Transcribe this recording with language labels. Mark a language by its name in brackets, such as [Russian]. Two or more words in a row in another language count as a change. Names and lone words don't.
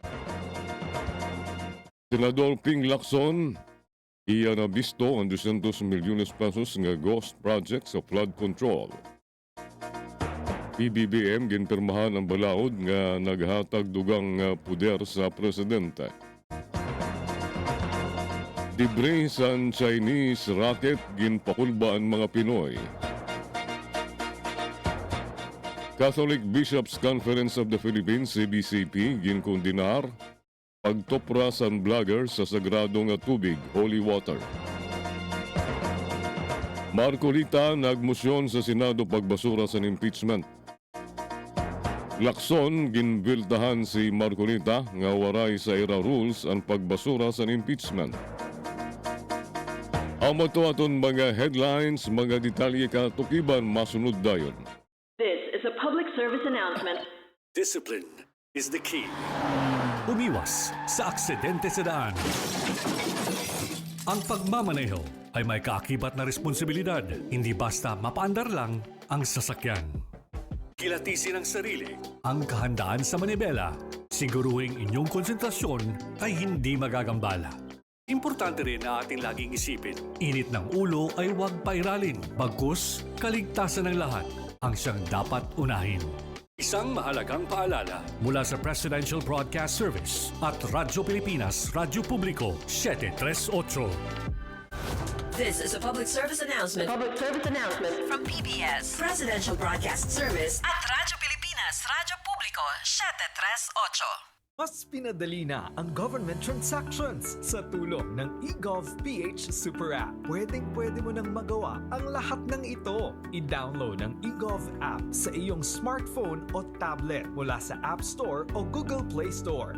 [Hiligaynon] Senador Ping Lacson, iya na bisto ang 200 milyones pesos nga ghost project sa flood control. PBBM ginpirmahan ang balaod nga naghatag dugang puder sa presidente. Libre sa Chinese rocket ginpakulba ang mga Pinoy. Catholic Bishops Conference of the Philippines, CBCP, ginkondinar pagtopra sa vlogger sa sagradong tubig, [English] holy water. [Hiligaynon] Marcolita nagmosyon sa Senado pagbasura sa impeachment. Lacson ginbildahan si Marcolita nga waray sa era rules ang pagbasura sa impeachment. Ang aton mga headlines, mga detalye katukiban masunod dayon. [English] This is a public service announcement. Discipline is the key. [Filipino] Umiwas sa aksidente sa daan. Ang pagmamaneho ay may kaakibat na responsibilidad. Hindi basta mapaandar lang ang sasakyan. Kilatisin ang sarili. Ang kahandaan sa manibela, siguruhing inyong konsentrasyon ay hindi magagambala. Importante rin na ating laging isipin. Init ng ulo ay huwag pairalin. Bagkus, kaligtasan ng lahat ang siyang dapat unahin. Isang mahalagang paalala. Mula sa Presidential Broadcast Service at Radyo Pilipinas, Radyo Publiko, 738. [English] This is a public service announcement. Public service announcement. From PBS, Presidential Broadcast Service at Radyo Pilipinas, Radyo Publiko, 738. [Filipino] Mas pinadali na ang [English] government transactions [Filipino] sa tulong ng eGovPH Super App. Pwedeng-pwede mo nang magawa ang lahat ng ito. I-download ang eGov app sa iyong smartphone o tablet mula sa App Store o Google Play Store.